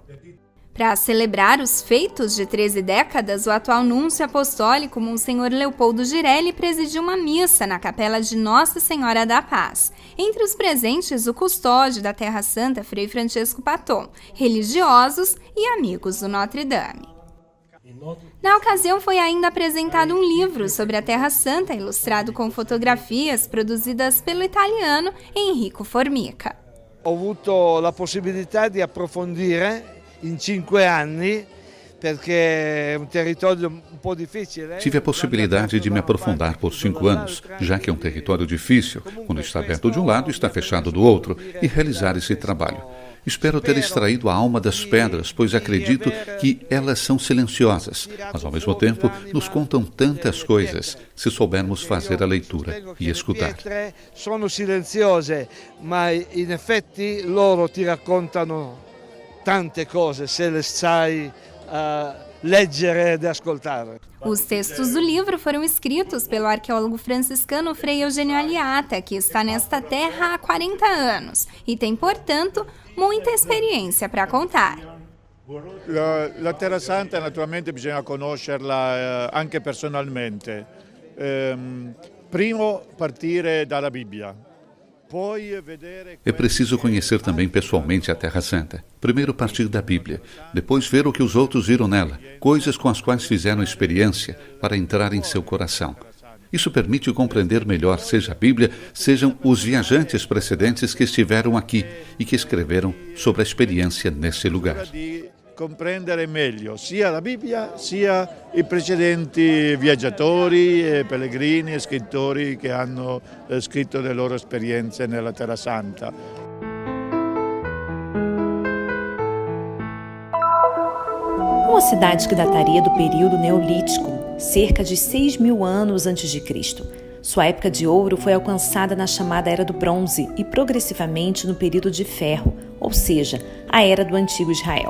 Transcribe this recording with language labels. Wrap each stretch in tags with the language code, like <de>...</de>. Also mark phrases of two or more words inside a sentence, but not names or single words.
<pt>Para celebrar os feitos de 13 décadas, o atual núncio apostólico, Monsenhor Leopoldo Girelli, presidiu uma missa na capela de Nossa Senhora da Paz. Entre os presentes, o custódio da Terra Santa, Frei Francesco Patton, religiosos e amigos do Notre Dame. Na ocasião, foi ainda apresentado um livro sobre a Terra Santa, ilustrado com fotografias produzidas pelo italiano Enrico Formica.</pt> <it>Ho avuto la possibilità di approfondire in 5 anni, perché è un territorio un po' difficile.</it> <pt>Tive a possibilidade de me aprofundar por 5 anos, já que é um território difícil, quando está aberto de um lado e está fechado do outro, e realizar esse trabalho. Espero ter extraído a alma das pedras, pois acredito que elas são silenciosas, mas ao mesmo tempo nos contam tantas coisas, se soubermos fazer a leitura e escutar.</pt> <it>Sono silenziose, ma in effetti loro ti raccontano tante cose se le sai leggere ed ascoltare.</it> <pt>Os textos do livro foram escritos pelo arqueólogo franciscano Frei Eugênio Aliata, que está nesta terra há 40 anos e tem, portanto, muita experiência para contar.</pt> <it>La Terra Santa naturalmente bisogna conoscerla anche personalmente. Primo partire dalla Bibbia.</it> <pt>É preciso conhecer também pessoalmente a Terra Santa. Primeiro partir da Bíblia, depois ver o que os outros viram nela, coisas com as quais fizeram experiência para entrar em seu coração. Isso permite compreender melhor, seja a Bíblia, sejam os viajantes precedentes que estiveram aqui e que escreveram sobre a experiência nesse lugar.</pt> <it>Comprendere meglio sia la Bibbia sia i precedenti viaggiatori, pellegrini e scrittori che hanno scritto le loro esperienze nella Terra Santa.</it> <pt>Uma cidade que dataria do período neolítico, cerca de 6.000 anos antes de Cristo. Sua época de ouro foi alcançada na chamada Era do Bronze e progressivamente no período de Ferro, ou seja, a Era do Antigo Israel.</pt>